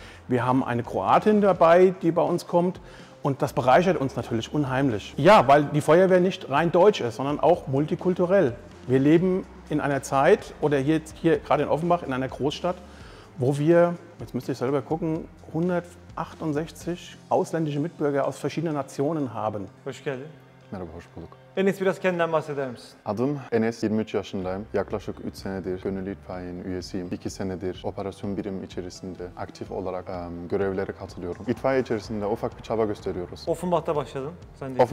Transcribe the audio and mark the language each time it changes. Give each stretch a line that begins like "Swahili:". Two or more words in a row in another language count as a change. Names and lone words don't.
German: Wir haben eine Kroatin dabei, die bei uns kommt. Und das bereichert uns natürlich unheimlich. Ja, weil die Feuerwehr nicht rein deutsch ist, sondern auch multikulturell. Wir leben in einer Zeit, oder hier gerade in Offenbach, in einer Großstadt, wo wir, jetzt müsste ich selber gucken, 168 ausländische Mitbürger aus verschiedenen Nationen haben.
Turkish: Hoş geldin. Merhaba, hoş bulduk. Enes biraz kendinden bahseder misin? Adım Enes, 23 yaşındayım. Yaklaşık 3 senedir gönüllü itfaiyenin üyesiyim. 2 senedir operasyon birim içerisinde aktif olarak görevlere katılıyorum. İtfaiye içerisinde ufak bir çaba gösteriyoruz. Offenbach'ta başladın. Sen de